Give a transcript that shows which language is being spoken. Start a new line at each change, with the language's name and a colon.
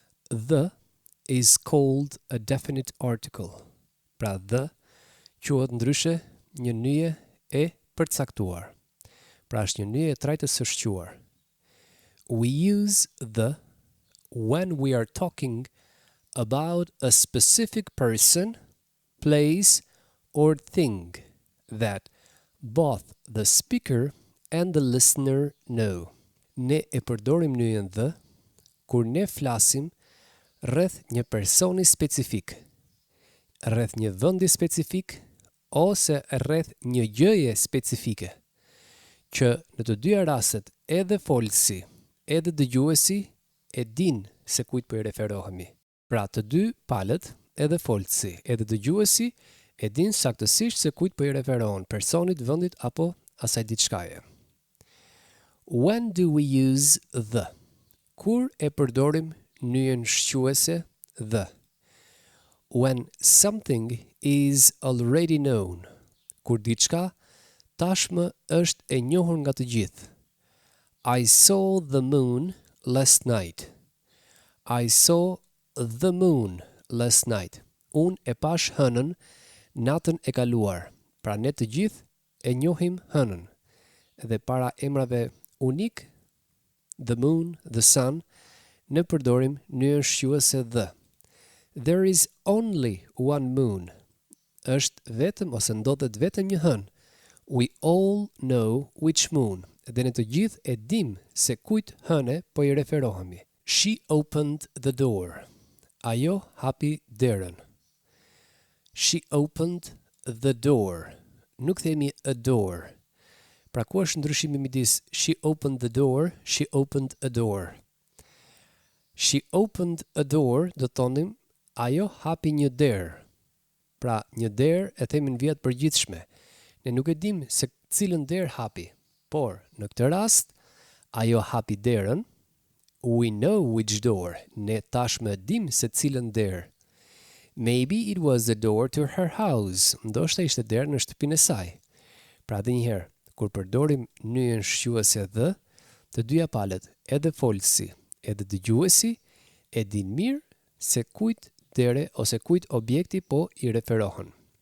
English: The is called a definite article.
Albanian: Pra the quhet ndryshe një nyje e përcaktuar. Pra është një nyje e trajtës së shquar.
English: We use the when we are talking about a specific person, place, or thing that both the speaker and the listener know.
Albanian: Ne e përdorim nyjen the kur ne flasim rreth një personi specifik, rreth një vendi specifik ose rreth një gjëje specifike, që në të dyja rastet edhe folësi, edhe dëgjuesi e din se kujt po i referohemi. Pra të dy palët, edhe folësi, edhe dëgjuesi e din saktësisht se kujt po i referohen, personit, vendit apo asaj diçkaje.
English: When do we use the?
Albanian: Kur e përdorim nyjen shquese the?
English: When something is already known.
Albanian: Kur diçka tashmë është e njohur nga të gjithë.
English: I saw the moon last night. I saw the moon last night.
Albanian: Unë e pash hënën natën e kaluar. Pra ne të gjithë e njohim hënën. Dhe para emrave unik,
English: the moon, the sun,
Albanian: ne përdorim nyjen shquese the.
English: There is only one moon.
Albanian: Është vetëm ose ndodhet vetëm një hënë.
English: We all know which moon.
Albanian: Dhe ne të gjithë e dim se kujt hëne po i referohemi.
English: She opened the door.
Albanian: Ajo hapi derën.
English: She opened the door.
Albanian: Nuk themi
English: a door.
Albanian: Pra ku është ndryshimi midis
English: she opened the door, she opened a door. She opened a door,
Albanian: do thonim, ajo hapi një derë. Pra një derë e themi në vjet përgjithshme. Ne nuk e dim se cilën derë hapi, por në këtë rast, ajo hapi derën.
English: We know which door.
Albanian: Ne tashmë dim se cilën derë.
English: Maybe it was the door to her house.
Albanian: Ndoshta ishte derë në shtëpinë e saj. Pra dhe njëherë, kur përdorim nyjen shquese the, të dyja palët, edhe folësi, edhe dëgjuesi, e din mirë se kujt dere ose kujt objekti po i referohen.